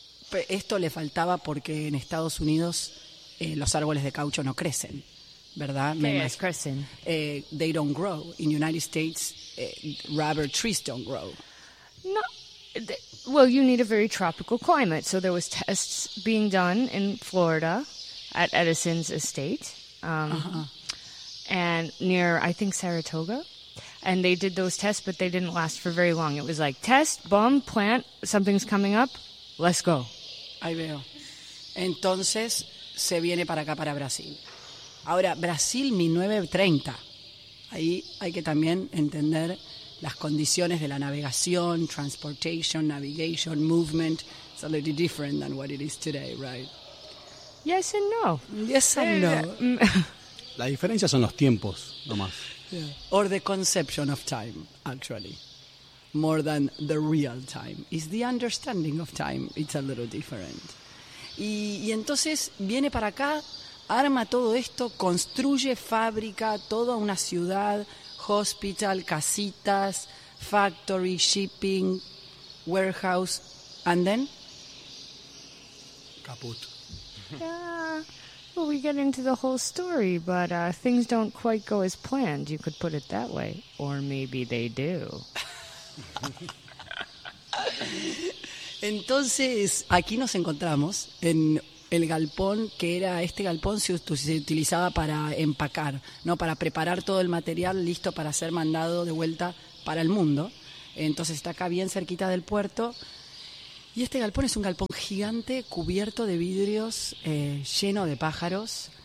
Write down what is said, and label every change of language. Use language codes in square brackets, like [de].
[es] Pero esto le faltaba porque en Estados Unidos los árboles de caucho no crecen, ¿verdad? [en] Yes, crecen. They don't grow. In the United States, rubber trees don't grow. No. Well, you need a very tropical climate. So there was tests being done in Florida at Edison's estate, and near, I think, Saratoga. And they did those tests, but they didn't last for very long. It was like, test, bomb, plant, something's coming up, let's go. [es] Ahí veo. Entonces, se viene para acá, para Brasil. Ahora, Brasil, 1930. Ahí hay que también entender las condiciones de la navegación, [en] transportation, navigation, movement. It's a little different than what it is today, right? Yes and no. Yes and no. [es] La diferencia son los tiempos, nomás. [en] Yeah. Or the conception of time, actually. More than the real time. It's the understanding of time. It's a little different. [es] Y entonces viene para acá, arma todo esto, construye fábrica, toda una ciudad, hospital, casitas, [en] factory, shipping, warehouse, and then? [de] Caput. [en] Yeah, well, we get into the whole story, but things don't quite go as planned, you could put it that way. Or maybe they do. [es] Entonces, aquí nos encontramos en el galpón, que era este galpón se utilizaba para empacar, ¿no? Para preparar todo el material listo para ser mandado de vuelta para el mundo. Entonces está acá bien cerquita del puerto. Y este galpón es un galpón gigante, cubierto de vidrios, lleno de pájaros.